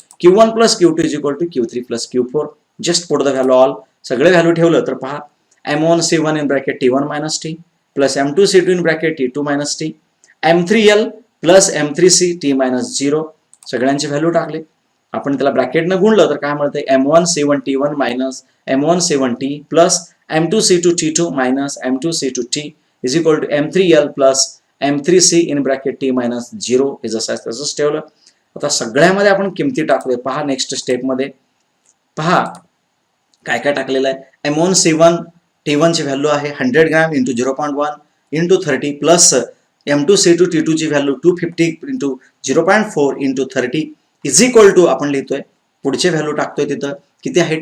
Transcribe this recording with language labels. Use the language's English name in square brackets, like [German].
[English] Q1 plus Q2 is equal to Q3 plus Q4. Just put the value all. [Marathi] सगळे value ठेवलं तर पहा, M1C1 in bracket T1 minus T plus M2C2 in bracket T2 minus T, M3L plus M3C T-0. सगळ्यांचे value टाकले आपण, त्याला ब्रॅकेटनं गुणलं तर काय मिळतंय? [English] M1C1 T1 minus M1C1 T plus M2C2 T2 minus M2C2 T is equal to M3L plus M3C in bracket T-0. [Marathi] हे जसं आहे तसंच ठेवलं. आता सगळ्यामध्ये आपण किमती टाकले. पहा नेक्स्ट स्टेपमध्ये पहा काय काय टाकलेलं आहे. M1C1 T1 ची व्हॅल्यू आहे 100 gram into 0.1 into 30 plus M2C2 T2 ची value 250 into 0.4 into 30 is equal to आपण लिहितोय, पुढचे व्हॅल्यू टाकतोय तिथं किती आहे?